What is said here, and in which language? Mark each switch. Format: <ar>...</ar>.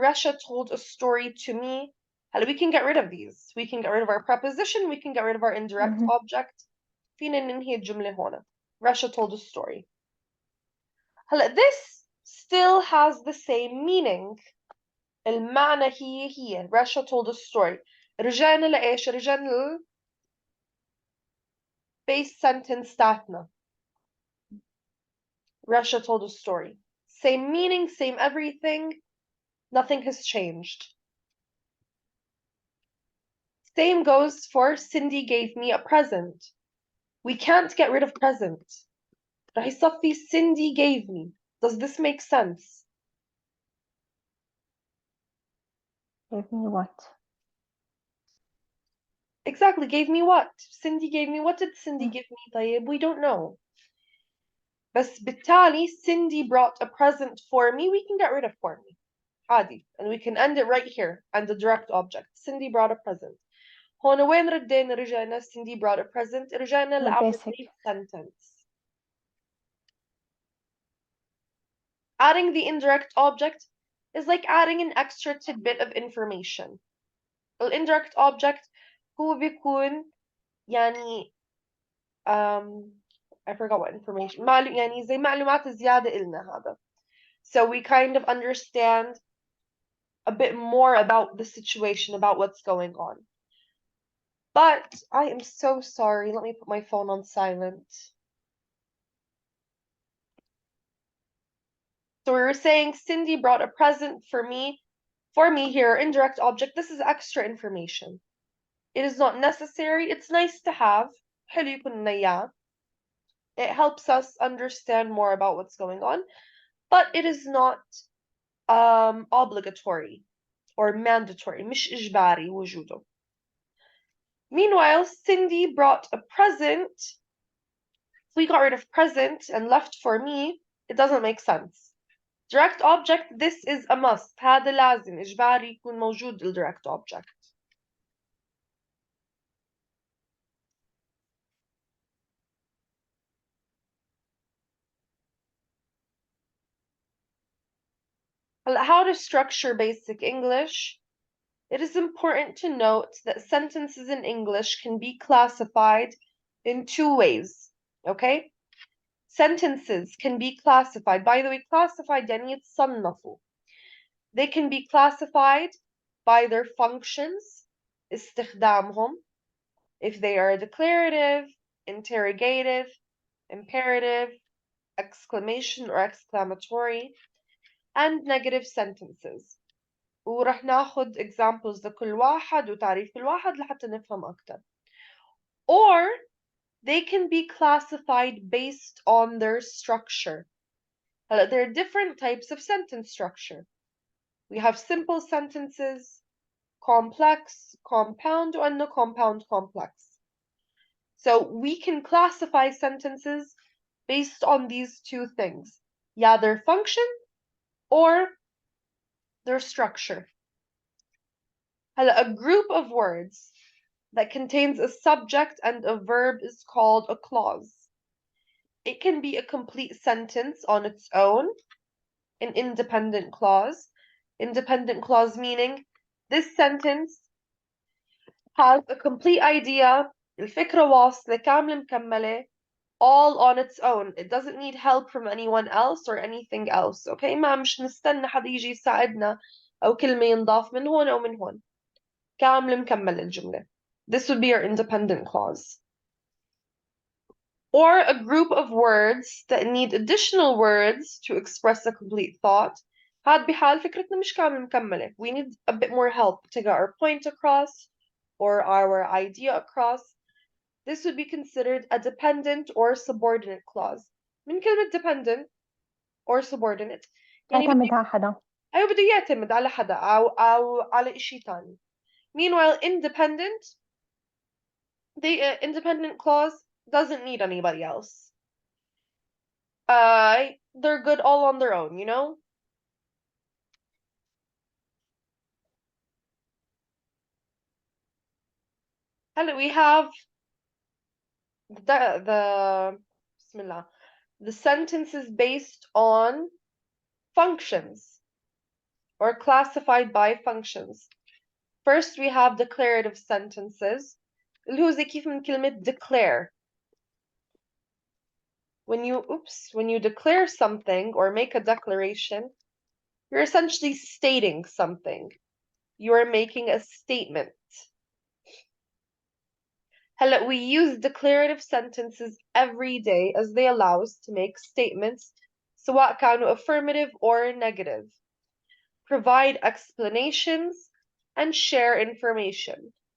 <en>Rasha told a story to me. We can get rid of these. We can get rid of our preposition. We can get rid of our indirect object.</en> <ar>فينا ننهي الجملة هنا.</ar> <en>Rasha told a story. This still has the same meaning.</en> <ar>المعنى هي.</ar> <en>Rasha told a story.</en> <ar>رجعنا لإيش؟ رجعنا base sentence تاعتنا.</ar> <en>Rasha told a story. Same meaning, same everything. Nothing has changed. Same goes for Cindy gave me a present. We can't get rid of present.</en> <ar>رح يصفي</ar> <en>Cindy gave me. Does this make sense? Gave me what? Exactly, gave me what? Cindy gave me, what did Cindy give me, طيب? We don't know.</en> <ar>بس بالتالي</ar> <en>Cindy brought a present for me. We can get rid of for me. عادي. And we can end it right here and the direct object. Cindy brought a present.</en> <ar>هون وين ردينا رجعنا</ar> <en>Cindy brought a present</en> <ar>رجعنا</ar> <en>The our basic. base sentence. Adding the indirect object is like adding an extra tidbit of information. The indirect object</en> <ar>هو بيكون يعني</ar> <en>I forgot what information</en> <ar>يعني زي معلومات زيادة إلنا هذا.</ar> <en>So we kind of understand a bit more about the situation, about what's going on. But I am so sorry. Let me put my phone on silent. So we were saying Cindy brought a present for me. For me here, indirect object. This is extra information. It is not necessary. It's nice to have.</en> <ar>حلو يكون إياه.</ar> <en>It helps us understand more about what's going on, but it is not obligatory or mandatory.</en> <ar>مش إجباري وجوده.</ar> <en>Meanwhile, Cindy brought a present. If we got rid of present and left for me, it doesn't make sense. Direct object, this is a must.</en> <ar>هذا لازم إجباري يكون موجود ال direct object.</ar> <en>How to structure basic English. It is important to note that sentences in English can be classified in two ways. Okay? Sentences can be classified. By the way, classified</en> <ar>يعني يتصنفوا.</ar> <en>They can be classified by their functions, استخدامهم, if they are declarative, interrogative, imperative, exclamation or exclamatory, and negative sentences.</en> <ar>ورح ناخد examples لكل واحد وتعريف كل واحد لحتى نفهم أكتر.</ar> <en>Or they can be classified based on their structure. There are different types of sentence structure. We have simple sentences, complex, compound, and no compound complex. So we can classify sentences based on these two things, yeah, their function or their structure. A group of words that contains a subject and a verb is called a clause. It can be a complete sentence on its own, an independent clause. Independent clause meaning this sentence has a complete idea,</en> <ar>الفكرة واصلة كاملة مكملة,</ar> <en>all on its own. It doesn't need help from anyone else or anything else.</en> <ar>Okay, ما مش نستنى حدا يجي يساعدنا أو كلمة ينضاف من هون أو من هون. كاملة مكملة الجملة.</ar> <en>This would be your independent clause. Or a group of words that need additional words to express a complete thought.</en> <ar>هاد بحال فكرتنا مش كاملة مكملة.</ar> <en>We need a bit more help to get our point across or our idea across. This would be considered a dependent or subordinate clause.</en> <ar>من كلمة</ar> <en>dependent or subordinate</en> <ar>يعني تعتمد على حدا. أيوة بده يعتمد على حدا أو على إشي تاني.</ar> <en>Meanwhile, independent, the independent clause doesn't need anybody else. They're good all on their own, you know? And we have the Bismillah. The sentences based on functions or classified by functions. First, we have declarative sentences.</en> <ar>اللي هو زي كيف من كلمة declare.</ar> <en>When you declare something or make a declaration, you're essentially stating something. You are making a statement. We use declarative sentences every day as they allow us to make statements,</en> <ar>سواء كانوا</ar> <en>affirmative or negative, provide explanations, and share information.</en>